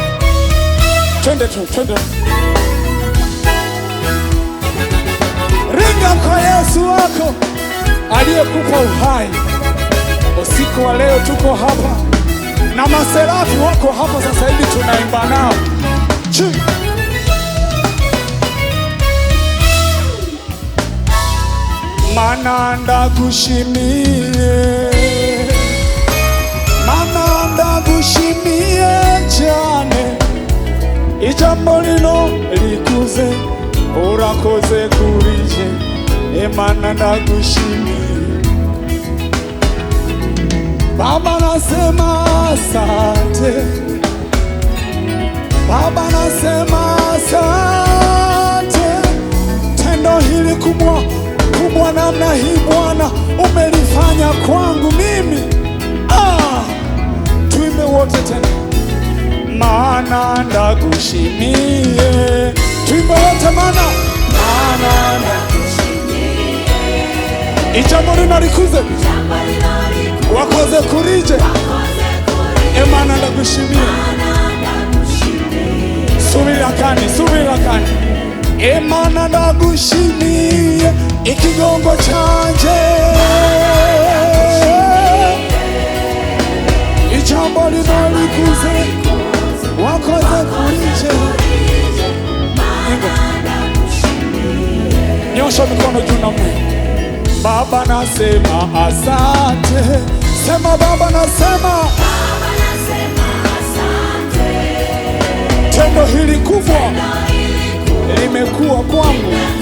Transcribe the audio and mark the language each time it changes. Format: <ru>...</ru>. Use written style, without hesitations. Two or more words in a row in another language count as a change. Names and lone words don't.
<sw>Twende tu. yako aliyekupa uhai. Usiku wa leo tuko hapa na maserafi wako hapa sasa hivi tunaimba nao.</sw> <rw>Mana ndagushimiye, mana ndagushimiye cyane, ijambo lino likuze urakoze kurije. Mana ndagushimiye</rw> <sw>Baba, nasema asante Baba, nasema asante. Tendo hili kubwa namna hii Bwana umelifanya kwangu mimi. Tuimbe wote tena,</sw> <rw>mana ndagushimiye.</rw> <sw>Tuimbe wote,</sw> <rw>mana ndagushimiye, ijambo lino likuze wakoze kurije. Mana ndagushimiye. Subira kani Mana ndagushimiye ikigongo canje, ijambo lino likuze wakoze kurije.</rw> <sw>Nyosha mikono juu na Mungu. Baba, nasema asante. Sema Baba, nasema asante. Tendo hili kubwa limekuwa kwangu.</sw>